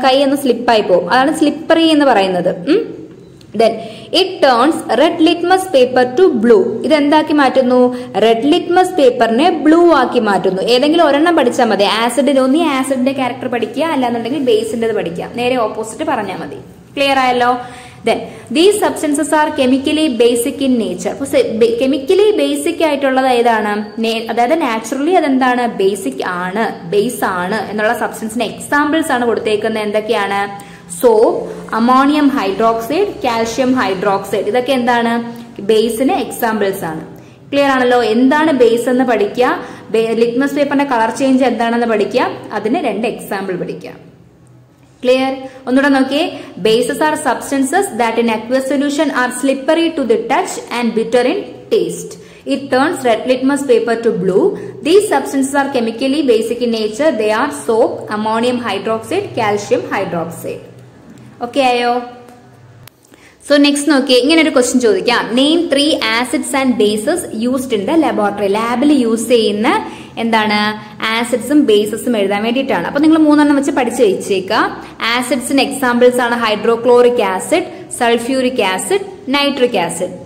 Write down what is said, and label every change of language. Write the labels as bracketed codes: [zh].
[ml] കൈ ഒന്ന് സ്ലിപ്പായി പോകും. അതാണ് സ്ലിപ്പറി എന്ന് പറയുന്നത്. [en] Then it turns red litmus paper to blue. [ml] ഇതെന്താക്കി മാറ്റുന്നു? റെഡ് ലിറ്റ്മസ് പേപ്പറിനെ ബ്ലൂ ആക്കി മാറ്റുന്നു. ഏതെങ്കിലും ഒരെണ്ണം പഠിച്ചാൽ മതി. ആസിഡിന്റെ ആസിഡിന്റെ ക്യാരക്ടർ പഠിക്കുക, അല്ലാന്നുണ്ടെങ്കിൽ ബേസിന്റെ പഠിക്കുക. നേരെ ഓപ്പോസിറ്റ് പറഞ്ഞാൽ മതി. ക്ലിയർ ആയല്ലോ? [en] Then these substances are chemically basic in nature. [ml] Chemically basic ആയിട്ടുള്ളത് ഏതാണ്? അതായത് നാച്ചുറലി അതെന്താണ്? ബേസിക് ആണ്, ബേസ് ആണ് എന്നുള്ള സബ്സ്റ്റൻസിന് എക്സാമ്പിൾസ് ആണ് കൊടുത്തേക്കുന്നത്. എന്തൊക്കെയാണ്? Soap, ammonium hydroxide, calcium hydroxide. ഇതൊക്കെ എന്താണ്? ബേസിന് എക്സാമ്പിൾസ് ആണ്. ക്ലിയർ ആണല്ലോ? എന്താണ് ബേസ് എന്ന് പഠിക്കുക, ലിറ്റ്മസ് പേപ്പറിന്റെ കളർ ചേഞ്ച് എന്താണെന്ന് പഠിക്കുക, അതിന് 2 എക്സാമ്പിൾ പഠിക്കുക. ക്ലിയർ? ഒന്നുകൂടെ നോക്കിയേ. [en] Bases are substances that in aqueous solution are slippery to the touch and bitter in taste. It turns red litmus paper to blue. These substances are chemically basic in nature. They are soap, ammonium hydroxide, calcium hydroxide. [ml] Okay ayo? [en] So next [ml] നോക്കിയേ, ഇങ്ങനെ ഒരു question ചോദിക്കാം. [en] Name 3 acids and bases used in the laboratory. [ml] ലാബിൽ use ചെയ്യുന്ന എന്താണ്? ആസിഡ്സും ബേസസും എഴുതാൻ വേണ്ടിയിട്ടാണ്. അപ്പൊ നിങ്ങൾ 3 വെച്ച് പഠിച്ചു വെച്ചേക്കാം. ആസിഡ്സിന് എക്സാമ്പിൾസ് ആണ് hydrochloric acid, sulphuric acid, nitric acid.